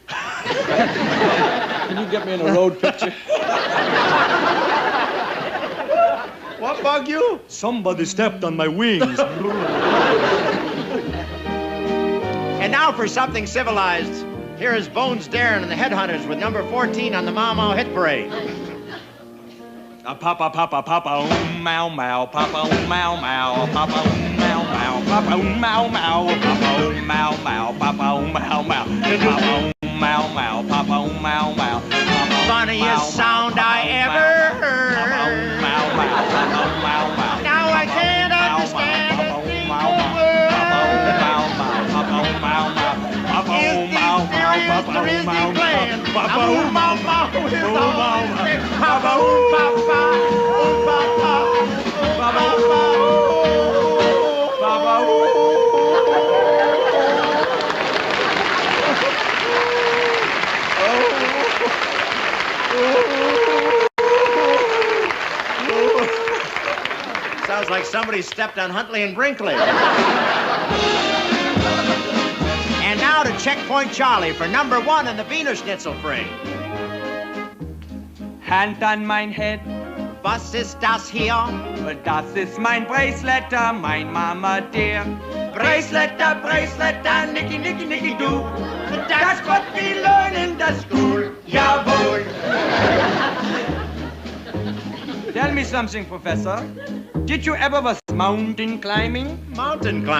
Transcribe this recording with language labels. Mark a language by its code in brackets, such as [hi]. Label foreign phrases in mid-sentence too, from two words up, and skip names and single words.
[en] Can you get me in a road picture? What bug you? Somebody stepped on my wings. And now for something civilized. Here is Bones Darin and the Headhunters with number 14 on the Mau Mau Hit Parade. Papa, papa, papa, mau, mau, papa, mau, mau, papa, mau, mau, papa, mau, mau, papa, mau, mau, papa, mau, mau, papa, mau, mau, papa, mau, mau. Funniest sound I ever heard. Now I can't understand a thing the word. Is the serious or is he playing? Papa, mau, mau, is all. Papa, papa, papa, papa, papa. Sounds like somebody stepped on Huntley and Brinkley. And now to Checkpoint Charlie for number 1 in the [de] Wiener Schnitzel [en] free. [de] Hand an mein Head, Was ist das hier? das ist mein Bracelet, mein [en] Mama dear. bracelet, nicky, nicky, nicky, do. That's what we learn in the school. [de] Jawohl. [en] Tell me something, Professor. Did you ever was mountain climbing? Mountain climbing?